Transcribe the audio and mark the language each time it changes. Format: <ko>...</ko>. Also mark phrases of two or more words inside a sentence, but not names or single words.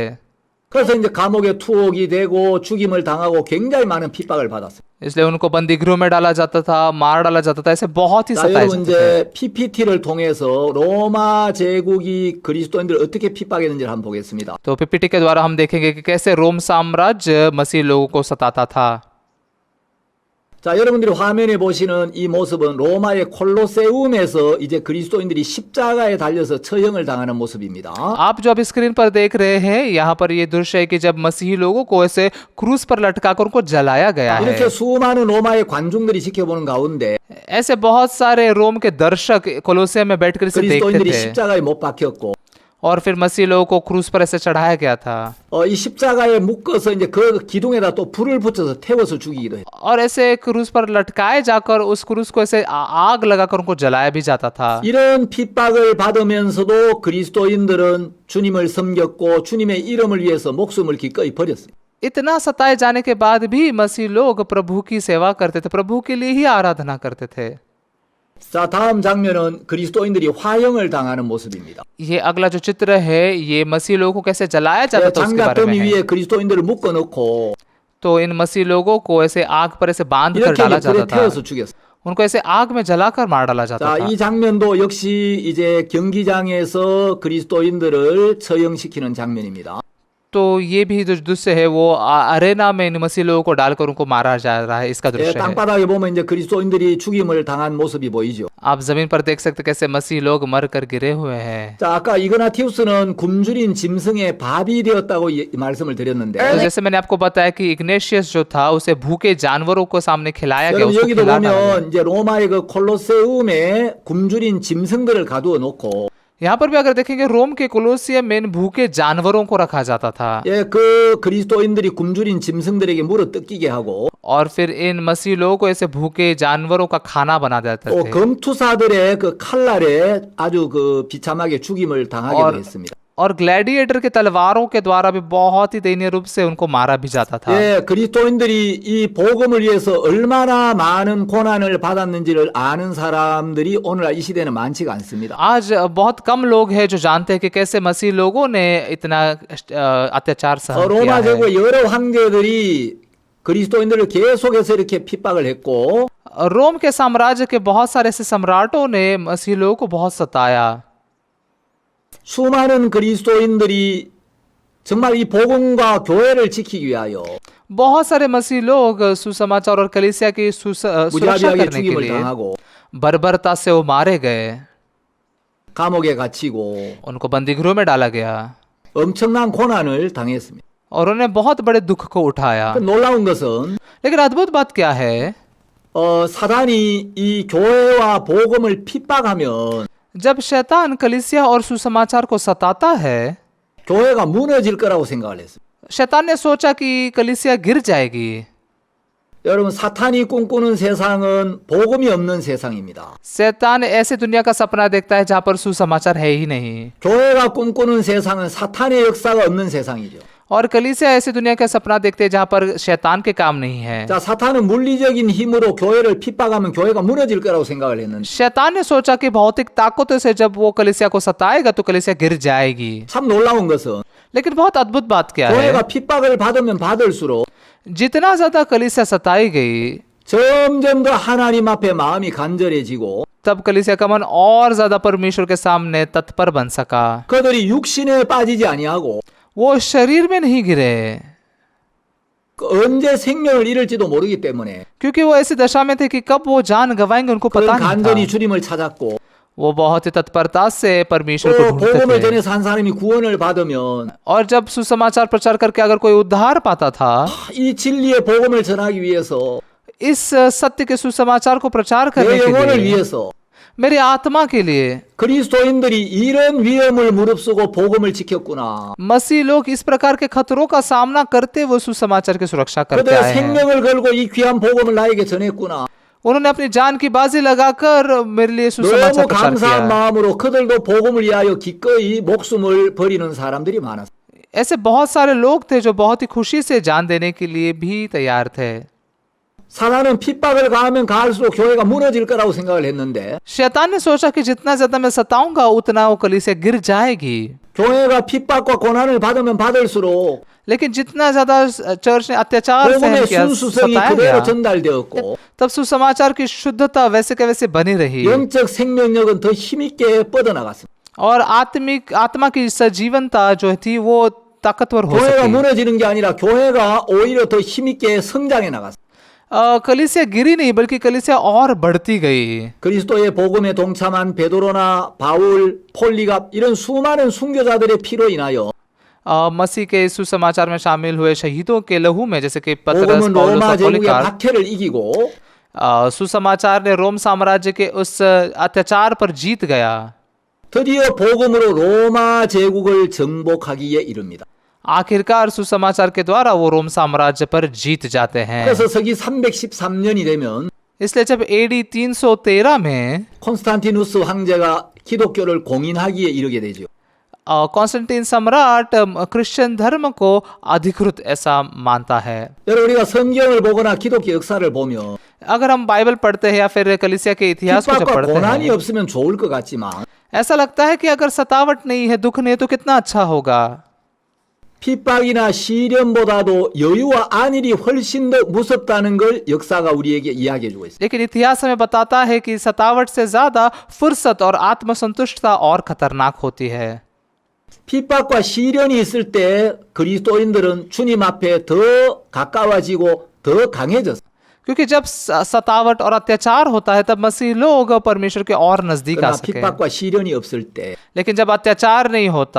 <ko>그래서 이제 감옥에 투옥이 되고 죽임을 당하고 굉장히 많은 핍박을 받았어요.</ko> <hi>इसलिए उनको बंदी गृह में डाला जाता था, मार डाला जाता था, ऐसे बहुत ही</hi> <ko>자,</ko> <hi>सताए</hi> <ko>여러분</ko> <hi>जाते थे।</hi> <ko>이제 PPT를 통해서 로마 제국이 그리스도인들을 어떻게 핍박했는지를 한번 보겠습니다.</ko> <hi>तो पीपीटी के द्वारा हम देखेंगे कि कैसे रोम साम्राज्य मसीह लोगों को सताता था।</hi> <ko>자, 여러분들이 화면에 보시는 이 모습은 로마의 콜로세움에서 이제 그리스도인들이 십자가에 달려서 처형을 당하는 모습입니다.</ko> <hi>आप जो अभी स्क्रीन पर देख रहे हैं यहाँ पर ये दृश्य है कि जब मसीही लोगों को ऐसे क्रूस पर लटकाकर उनको जलाया गया है।</hi> <ko>이렇게 수많은 로마의 관중들이 지켜보는 가운데</ko> <hi>ऐसे बहुत सारे रोम के दर्शक कोलोसियम में बैठकर इसे देखते</hi> <ko>그리스도인들이</ko> <hi>थे</hi> <ko>십자가에 못 박혔고</ko> <hi>और फिर मसीह लोगों को क्रूस पर ऐसे चढ़ाया गया था</hi> <ko>이 십자가에 묶어서 이제 그 기둥에다 또 불을 붙여서 태워서 죽이기도 해요.</ko> <hi>और ऐसे क्रूस पर लटकाए जाकर उस क्रूस को ऐसे आग लगाकर उनको जलाया भी जाता था।</hi> <ko>이런 핍박을 받으면서도 그리스도인들은 주님을 섬겼고 주님의 이름을 위해서 목숨을 기꺼이 버렸어요.</ko> <hi>इतना सताए जाने के बाद भी मसीह लोग प्रभु की सेवा करते थे, प्रभु के लिए ही आराधना करते थे।</hi> <ko>자, 다음 장면은 그리스도인들이 화형을 당하는 모습입니다.</ko> <hi>ये अगला जो चित्र है ये मसीह लोगों को कैसे जलाया जाता था उसके बारे</hi> <ko>장갑더미</ko> <hi>में है।</hi> <ko>위에 그리스도인들을 묶어 놓고</ko> <hi>तो इन मसीह लोगों को ऐसे आग पर ऐसे बांध कर</hi> <ko>이렇게</ko> <hi>डाला</hi> <ko>이제 불에</ko> <hi>जाता था,</hi> <ko>태워서 죽였어요.</ko> <hi>उनको ऐसे आग में जलाकर मार डाला जाता</hi> <ko>자,</ko> <hi>था।</hi> <ko>이 장면도 역시 이제 경기장에서 그리스도인들을 처형시키는 장면입니다.</ko> <hi>तो ये भी जो दृश्य है वो अरेना में इन मसीह लोगों को डालकर उनको मारा जा रहा है, इसका</hi> <ko>예,</ko> <hi>दृश्य है।</hi> <ko>땅바닥에 보면 이제 그리스도인들이 죽임을 당한 모습이 보이죠.</ko> <hi>आप जमीन पर देख सकते कैसे मसीह लोग मर कर गिरे हुए हैं।</hi> <ko>자, 아까 이그나티우스는 굶주린 짐승의 밥이 되었다고 말씀을 드렸는데</ko> <hi>तो जैसे मैंने आपको बताया कि इग्नेशियस जो था उसे भूखे जानवरों को सामने खिलाया गया,</hi> <ko>여러분</ko> <hi>उसको</hi> <ko>여기도</ko> <hi>खिला डाला गया।</hi> <ko>보면 이제 로마의 그 콜로세움에 굶주린 짐승들을 가두어 놓고</ko> <hi>यहाँ पर भी अगर देखेंगे रोम के कोलोसियम में इन भूखे जानवरों को रखा जाता था</hi> <ko>예, 그 그리스도인들이 굶주린 짐승들에게 물어 뜯기게 하고</ko> <hi>और फिर इन मसीह लोगों को ऐसे भूखे जानवरों का खाना बना देते</hi> <ko>또</ko> <hi>थे</hi> <ko>검투사들의 그 칼날에 아주 그 비참하게 죽임을 당하기도</ko> <hi>और</hi> <ko>했습니다.</ko> <hi>और ग्लैडिएटर के तलवारों के द्वारा भी बहुत ही दयनीय रूप से उनको मारा भी जाता था।</hi> <ko>예, 그리스도인들이 이 복음을 위해서 얼마나 많은 고난을 받았는지를 아는 사람들이 오늘날 이 시대는 많지가 않습니다.</ko> <hi>आज बहुत कम लोग हैं जो जानते हैं कि कैसे मसीह लोगों ने इतना अत्याचार सहन किया</hi> <ko>로마</ko> <hi>है।</hi> <ko>제국의 여러 황제들이 그리스도인들을 계속해서 이렇게 핍박을 했고</ko> <hi>रोम के साम्राज्य के बहुत सारे ऐसे सम्राटों ने मसीह लोगों को बहुत सताया।</hi> <ko>수많은 그리스도인들이 정말 이 복음과 교회를 지키기 위하여</ko> <hi>बहुत सारे मसीह लोग सुसमाचार और कलीसिया की सुरक्षा</hi> <ko>무자비하게</ko> <hi>करने के</hi> <ko>죽임을</ko> <hi>लिए</hi> <ko>당하고</ko> <hi>बर्बरता से वो मारे गए,</hi> <ko>감옥에 갇히고</ko> <hi>उनको बंदी गृह में डाला गया</hi> <ko>엄청난 고난을 당했습니다.</ko> <hi>और उन्हें बहुत बड़े दुख को उठाया।</hi> <ko>그 놀라운 것은</ko> <hi>लेकिन अद्भुत बात क्या है,</hi> <ko>사단이 이 교회와 복음을 핍박하면</ko> <hi>जब शैतान कलीसिया और सुसमाचार को सताता है,</hi> <ko>교회가 무너질 거라고 생각을 했어요.</ko> <hi>शैतान ने सोचा कि कलीसिया गिर जाएगी।</hi> <ko>여러분 사탄이 꿈꾸는 세상은 복음이 없는 세상입니다.</ko> <hi>शैतान ऐसे दुनिया का सपना देखता है जहां पर सुसमाचार है ही नहीं,</hi> <ko>교회가 꿈꾸는 세상은 사탄의 역사가 없는 세상이죠.</ko> <hi>और कलीसिया ऐसी दुनिया का सपना देखते हैं जहां पर शैतान के काम नहीं है।</hi> <ko>자, 사탄은 물리적인 힘으로 교회를 핍박하면 교회가 무너질 거라고 생각을 했는데</ko> <hi>शैतान ने सोचा कि भौतिक ताकतों से जब वो कलीसिया को सताएगा तो कलीसिया गिर जाएगी।</hi> <ko>참 놀라운 것은</ko> <hi>लेकिन बहुत अद्भुत बात क्या है,</hi> <ko>교회가 핍박을 받으면 받을수록</ko> <hi>जितना ज्यादा कलीसिया सताई गई</hi> <ko>점점 더 하나님 앞에 마음이 간절해지고</ko> <hi>तब कलीसिया का मन और ज्यादा परमेश्वर के सामने तत्पर बन सका।</hi> <ko>그들이 육신에 빠지지 아니하고</ko> <hi>वो शरीर में नहीं गिरे</hi> <ko>언제 생명을 잃을지도 모르기 때문에</ko> <hi>क्योंकि वो ऐसी दशा में थे कि कब वो जान गवाएंगे उनको</hi> <ko>그런</ko> <hi>पता नहीं</hi> <ko>간절히</ko> <hi>था।</hi> <ko>주님을 찾았고</ko> <hi>वो बहुत ही तत्परता से परमेश्वर को</hi> <ko>또 복음을</ko> <hi>ढूंढते थे</hi> <ko>전해서 한 사람이 구원을 받으면</ko> <hi>और जब सुसमाचार प्रचार करके अगर कोई उद्धार पाता था,</hi> <ko>이 진리의 복음을 전하기 위해서</ko> <hi>इस सत्य के सुसमाचार को प्रचार</hi> <ko>내</ko> <hi>करने के</hi> <ko>영혼을</ko> <hi>लिए,</hi> <ko>위해서</ko> <hi>मेरी आत्मा के लिए।</hi> <ko>그리스도인들이 이런 위험을 무릅쓰고 복음을 지켰구나.</ko> <hi>मसीह लोग इस प्रकार के खतरों का सामना करते वो सुसमाचार की सुरक्षा करते</hi> <ko>그들의</ko> <hi>आए हैं।</hi> <ko>생명을 걸고 이 귀한 복음을 나에게 전했구나.</ko> <hi>उन्होंने अपनी जान की बाजी लगाकर मेरे लिए सुसमाचार</hi> <ko>너무</ko> <hi>प्रचार किया</hi> <ko>감사한</ko> <hi>है।</hi> <ko>마음으로 그들도 복음을 위하여 기꺼이 목숨을 버리는 사람들이 많았어요.</ko> <hi>ऐसे बहुत सारे लोग थे जो बहुत ही खुशी से जान देने के लिए भी तैयार थे।</hi> <ko>사단은 핍박을 가하면 가할수록 교회가 무너질 거라고 생각을 했는데</ko> <hi>शैतान ने सोचा कि जितना ज्यादा मैं सताऊंगा उतना वो कलीसिया गिर जाएगी।</hi> <ko>교회가 핍박과 고난을 받으면 받을수록</ko> <hi>लेकिन जितना ज्यादा चर्च ने अत्याचार सहन</hi> <ko>복음의</ko> <hi>किया,</hi> <ko>순수성이</ko> <hi>सताया</hi> <ko>그대로</ko> <hi>गया,</hi> <ko>전달되었고</ko> <hi>तब सुसमाचार की शुद्धता वैसे के वैसे बनी रही</hi> <ko>영적 생명력은 더 힘있게 뻗어나갔습니다.</ko> <hi>और आत्मा की सजीवनता जो थी वो ताकतवर हो</hi> <ko>교회가</ko> <hi>सकी।</hi> <ko>무너지는 게 아니라 교회가 오히려 더 힘있게 성장해 나갔습니다.</ko> <hi>कलीसिया गिरी नहीं बल्कि कलीसिया और बढ़ती गई।</hi> <ko>그리스도의 복음에 동참한 베드로나 바울, 폴리갑 이런 수많은 순교자들의 피로 인하여</ko> <hi>मसीह के सुसमाचार में शामिल हुए शहीदों के लहू में जैसे कि पतरस,</hi> <ko>복음은</ko> <hi>पौलुस</hi> <ko>로마</ko> <hi>और</hi> <ko>제국의</ko> <hi>पॉलीकार्प,</hi> <ko>박해를 इ기고</ko> <hi>सुसमाचार ने रोम साम्राज्य के उस अत्याचार पर जीत गया।</hi> <ko>드디어 복음으로 로마 제국을 정복하기에 이릅니다.</ko> <hi>आखिरकार सुसमाचार के द्वारा वो रोम साम्राज्य पर जीत जाते हैं।</hi> <ko>그래서 서기 313년이 되면</ko> <hi>इसलिए जब AD 313 में</hi> <ko>콘스탄티누스 황제가 기독교를 공인하기에 이르게 되죠.</ko> <hi>कॉन्स्टेंटाइन सम्राट क्रिश्चियन धर्म को अधिकृत ऐसा मानता है।</hi> <ko>여러분 우리가 성경을 보거나 기독교 역사를 보면</ko> <hi>अगर हम बाइबल पढ़ते हैं या फिर कलीसिया के इतिहास को जब</hi> <ko>핍박과</ko> <hi>पढ़ते</hi> <ko>고난이</ko> <hi>हैं,</hi> <ko>없으면 좋을 것 같지만</ko> <hi>ऐसा लगता है कि अगर सतावट नहीं है, दुख नहीं है, तो कितना अच्छा होगा।</hi> <ko>핍박이나 시련보다도 여유와 안일이 훨씬 더 무섭다는 걸 역사가 우리에게 이야기해 주고 있습니다.</ko> <hi>लेकिन इतिहास हमें बताता है कि सतावट से ज्यादा फुर्सत और आत्मसंतुष्टता और खतरनाक होती है।</hi> <ko>핍박과 시련이 있을 때 그리스도인들은 주님 앞에 더 가까워지고 더 강해졌어요.</ko> <hi>क्योंकि जब सतावट और अत्याचार होता है तब मसीह लोग परमेश्वर के और नजदीक आ</hi> <ko>그러나</ko> <hi>सके।</hi> <ko>핍박과 시련이 없을 때</ko> <hi>लेकिन जब अत्याचार नहीं होता,</hi>